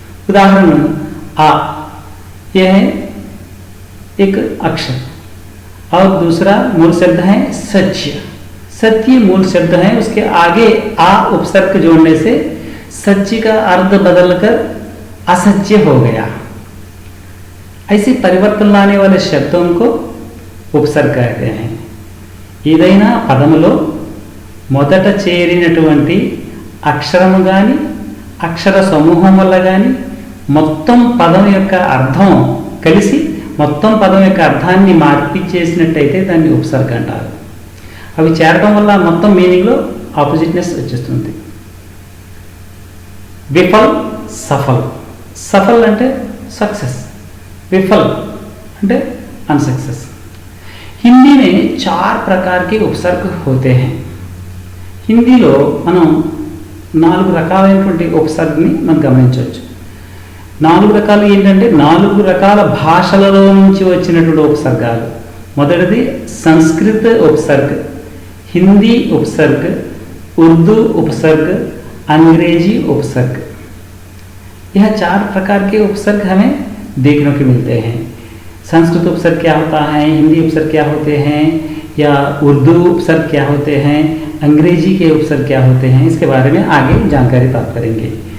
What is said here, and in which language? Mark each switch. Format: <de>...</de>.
<hi>उदाहरण आ, यह है एक अक्षर और दूसरा मूल शब्द है सत्य। सत्य मूल शब्द है, उसके आगे आ उपसर्ग जोड़ने से सच्ची का अर्थ बदलकर असत्य हो गया। ऐसे परिवर्तन लाने वाले शब्दों को उपसर्ग कहते हैं।</hi> <te>ఏదైనా పదములో మొదట చేరినటువంటి అక్షరము గాని అక్షర సమూహం వల్ల గాని మొత్తం పదం యొక్క అర్థం కలిసి మొత్తం పదం యొక్క అర్థాన్ని మార్పు చేసినట్టయితే దాన్ని ఉపసర్గ అంటారు. అవి చేరడం వల్ల మొత్తం మీనింగ్లో ఆపోజిట్నెస్ వచ్చేస్తుంది. విఫల్, సఫల్. సఫల్ అంటే सक्सेस, विफल అంటే अनसक्सेस.</te> <hi>हिंदी में 4 प्रकार के उपसर्ग होते हैं.</hi> <te>హిందీలో మనం 4 రకాలైనటువంటి ఉపసర్గని మనం గమనించవచ్చు. 4 రకాలు ఏంటంటే 4 రకాల భాషలలో నుంచి వచ్చినటువంటి ఉపసర్గాలు. మొదటిది</te> <hi>సంస్కృత ఉపసర్ग, हिंदी उपसर्ग, उर्दू उपसर्ग, अंग्रेजी उपसर्ग. यह 4 प्रकार के उपसर्ग हमें देखने को मिलते हैं. संस्कृत उपसर्ग क्या होता है, हिंदी उपसर्ग क्या होते हैं, या उर्दू उपसर्ग क्या होते हैं, अंग्रेजी के उपसर्ग क्या होते हैं, इसके बारे में आगे जानकारी प्राप्त करेंगे.</hi>